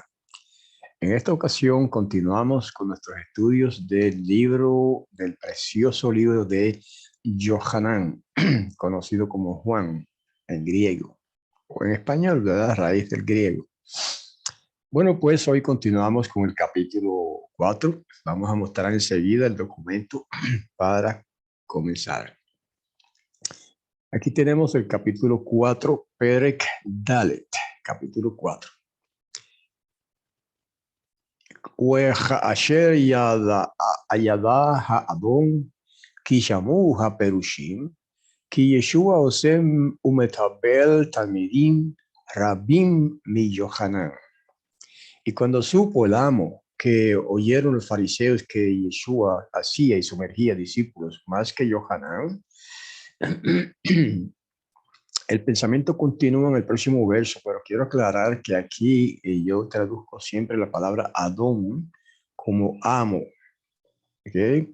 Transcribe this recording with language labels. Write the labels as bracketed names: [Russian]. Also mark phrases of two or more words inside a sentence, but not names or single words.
[Spanish] En esta ocasión continuamos con nuestros estudios del precioso libro de Yohanan, conocido como Juan en griego, o en español, ¿verdad? A raíz del griego. Bueno, pues hoy continuamos con el capítulo 4. Vamos a mostrar enseguida el documento para comenzar. Aquí tenemos el capítulo 4, [Hebrew] פרק דלת, [Spanish] capítulo 4. [Hebrew] אשר ידע האדון כי שמעו הפרושים כי ישוע עושם ומטביל תלמידים רבים מ יוחנן. [Spanish] Y cuando supo el amo que oyeron los fariseos que Yeshua hacía y sumergía discípulos más que Yohanan, el pensamiento continúa en el próximo verso, pero quiero aclarar que aquí yo traduzco siempre la palabra Adón como amo, ¿ok?